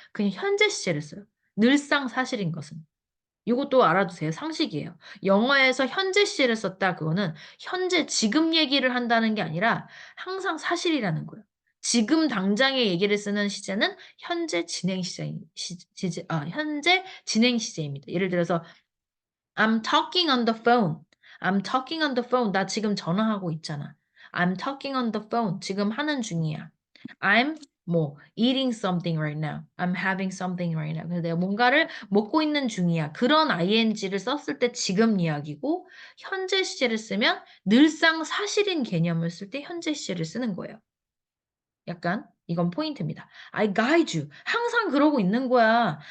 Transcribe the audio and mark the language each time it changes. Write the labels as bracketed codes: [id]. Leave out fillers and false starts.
[ko] 그냥 현재 시제를 써요. 늘상 사실인 것은. 요것도 알아두세요. 상식이에요. 영어에서 현재 시제를 썼다 그거는 현재 지금 얘기를 한다는 게 아니라 항상 사실이라는 거예요. 지금 당장의 얘기를 쓰는 시제는 현재 진행 현재 진행 시제입니다. [en] 예를 들어서 I'm talking on the phone. I'm talking on the phone. [ko] 나 지금 전화하고 있잖아. [en] I'm talking on the phone. [ko] 지금 하는 중이야. [en] I'm 뭐 eating something right now. I'm having something right now. [ko] 그래서 내가 뭔가를 먹고 있는 중이야. 그런 ing를 썼을 때 지금 이야기고 현재 시제를 쓰면 늘상 사실인 개념을 쓸 때 현재 시제를 쓰는 거예요. 약간 이건 포인트입니다. [en] I guide you. [ko] 항상 그러고 있는 거야.